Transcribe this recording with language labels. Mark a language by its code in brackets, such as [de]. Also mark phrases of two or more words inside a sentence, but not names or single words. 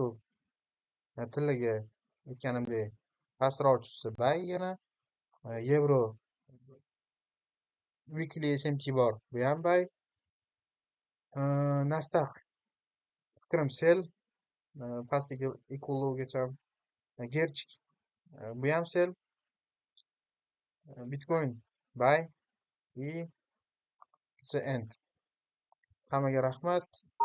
[uz] Tillaga aytganimdek pastroq tushsa bay yana. Yevro weekly SMT bor. Bu ham bay. Nasdaq fikrim sel. Pastdagi ekologgacha. Gerchik bu ham sel. Bitcoin bay. И [en] the end. [uz] Hammaga rahmat.